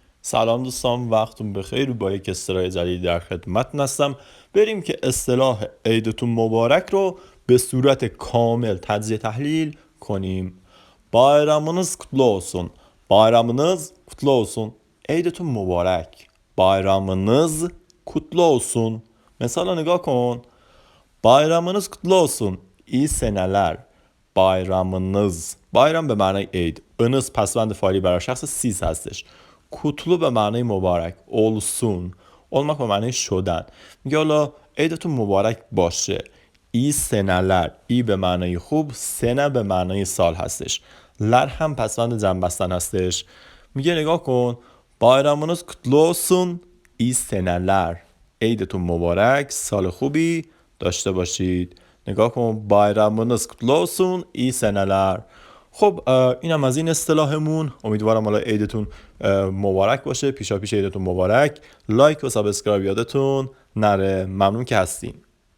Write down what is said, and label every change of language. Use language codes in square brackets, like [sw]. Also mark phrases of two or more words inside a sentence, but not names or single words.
[fa] سلام دوستان، وقتتون بخیر. با یک اصطلاح جدید در خدمتتون هستم. بریم که اصطلاح عیدتون مبارک رو به صورت کامل تجزیه تحلیل کنیم. [tr] Bayramınız kutlu olsun. Bayramınız kutlu olsun. [fa] عیدتون مبارک. [tr] Bayramınız kutlu olsun. [fa] مثلا نگاه کن. [tr] Bayramınız kutlu olsun. İyi seneler. Bayramınız. [fa] Bayram به معنای عید. انس پسوند فعلی برای شخص سیز هستش. کutlu به معنای مبارک. [tr] olsun. olmak [fa] به معنای شدن. میگه حالا عیدتون مبارک باشه. [tr] iyi seneler. [fa] ای به معنای خوب، سنه به معنای سال هستش. لر هم پسوند جمع بستن هستش. میگه نگاه کن. [tr] Bayramınız kutlu olsun. iyi seneler. [fa] عیدتون مبارک، سال خوبی داشته باشید. نگاه کن. [tr] bayramınız kutlu olsun. iyi seneler. [fa] خب اینم از این اصطلاحمون. امیدوارم حالا عیدتون مبارک باشه. پیشا پیش عیدتون مبارک. لایک و سابسکرایب یادتون نره. ممنون که هستین.